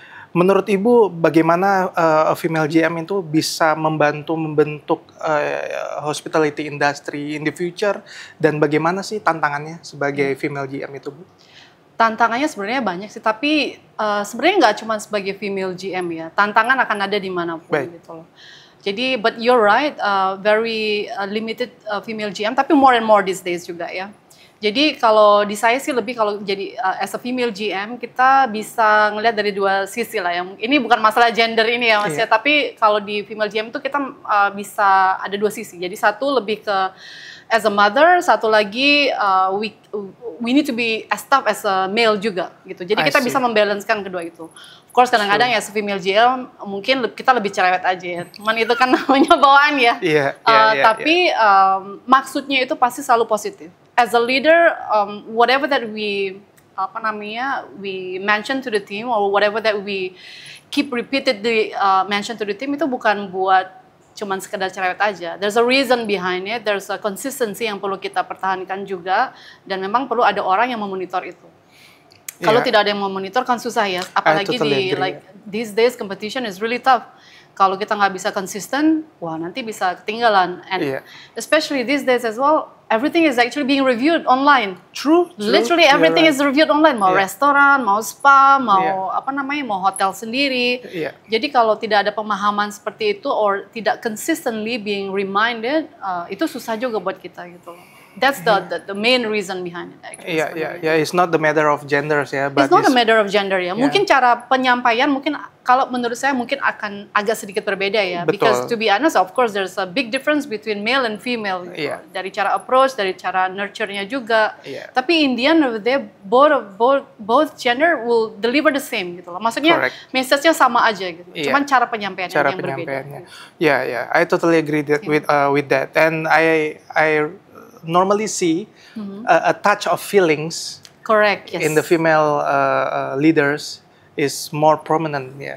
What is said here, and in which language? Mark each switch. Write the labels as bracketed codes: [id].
[id] Menurut Ibu, bagaimana [en] a female GM [id] itu bisa membentuk [en] hospitality industry in the future, [id] dan bagaimana sih tantangannya sebagai female GM itu Bu? Tantangannya sebenarnya banyak sih, tapi sebenarnya nggak cuma sebagai female GM ya. Tantangan akan ada dimanapun gitu loh. [en] Jadi, but you're right, very limited female GM, tapi more and more these days [id] juga ya. Jadi kalau di saya sih lebih, kalau jadi [en] as a female GM, [id] kita bisa ngelihat dari dua sisi lah ya. Ini bukan masalah gender ini ya Mas ya, tapi kalau di female GM itu kita bisa ada dua sisi. Jadi satu lebih ke [en] as a mother, [id] satu lagi [en] we need to be as tough as a male [id] juga gitu. Jadi kita bisa membalancekan kedua itu. [en] Of course [id] kadang-kadang ya female GM mungkin kita lebih cerewet aja ya. Cuman itu kan namanya bawaan ya. Tapi maksudnya itu pasti selalu positif. [en] As a leader, whatever that we we mention to the team or whatever that we keep repeatedly mention to the team [id] itu bukan buat cuman sekedar cerewet aja. [en] There's a reason behind it, there's a consistency [id] yang perlu kita pertahankan juga, dan memang perlu ada orang yang memonitor itu. Kalau tidak ada yang memonitor kan susah ya, apalagi di [en] like these days competition is really tough. [id] Kalau kita nggak bisa konsisten, wah nanti bisa ketinggalan. [en] And especially these days as well, everything is actually being reviewed online. True. Literally everything is reviewed online. [id] Mau restoran, mau spa, mau mau hotel sendiri. Jadi kalau tidak ada pemahaman seperti itu or tidak [en] consistently being reminded, [id] itu susah juga buat kita gitu. [en] That's the main reason behind it actually. It's not the matter of genders ya. It's not a matter of gender [id] ya. Mungkin cara penyampaian mungkin kalau menurut saya mungkin akan agak sedikit berbeda ya. Betul. [en] Because to be honest, of course there's a big difference between male and female. [id] Gitu. Dari cara approach, dari cara nurture-nya juga. [en] Tapi in the end of the day, both gender will deliver the same [id] gitu loh. Maksudnya message-nya sama aja gitu. Cuman cara penyampaiannya yang berbeda. [en] I totally agree with that. And I normally see a touch of feelings in the female leaders is more prominent.